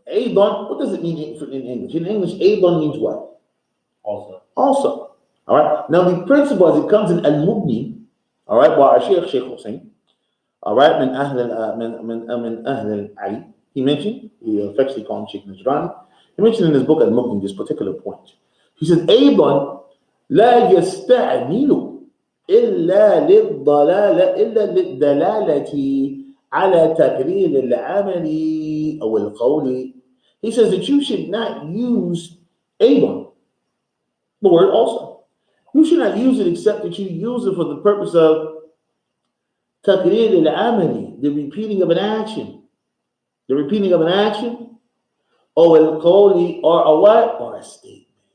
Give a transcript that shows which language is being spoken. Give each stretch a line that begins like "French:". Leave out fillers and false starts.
English: Abon, what does it mean in English? In English, Abon means what? Also. Also. All right. Now, the principle as it comes in Al-Mubni, all right, by our Sheikh Hussein, all right, من أهل Ali, he mentioned, he affectionately called him Sheikh Najrani, he mentioned in his book Al-Mubni this particular point.
Arabic: He said, أيضا لا يستعمل إلا للدلالة على تقرير العمل أو القول.
English: He says that you should not use أيضا, the word also. You should not use it except that you use it for the purpose of
Arabic: تقرير العمل,
English: the repeating of an action. The repeating of an action, or القول, or a what? Or a statement.